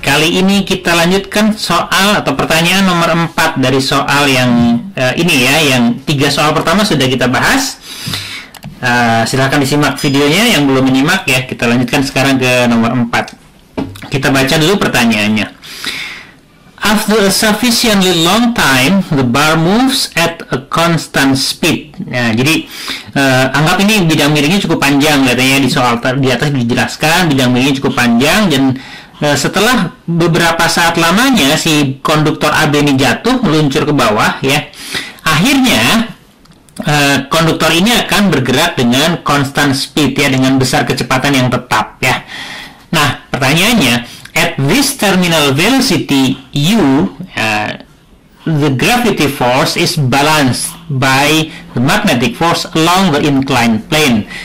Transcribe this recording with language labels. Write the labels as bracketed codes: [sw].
[id] Kali ini kita lanjutkan soal atau pertanyaan nomor 4 dari soal yang ini ya, yang 3 soal pertama sudah kita bahas. Silahkan disimak videonya yang belum menyimak ya. Kita lanjutkan sekarang ke nomor 4. Kita baca dulu pertanyaannya. [en] After a sufficiently long time, the bar moves at a constant speed. [id] Nah, jadi anggap ini bidang miringnya cukup panjang, katanya di soal di atas dijelaskan bidang miringnya cukup panjang dan setelah beberapa saat lamanya si konduktor AB ini jatuh meluncur ke bawah ya. Akhirnya konduktor ini akan bergerak dengan [en] constant speed [id] ya, dengan besar kecepatan yang tetap ya. Nah, pertanyaannya, [en] at this terminal velocity u, the gravity force is balanced by the magnetic force along the inclined plane.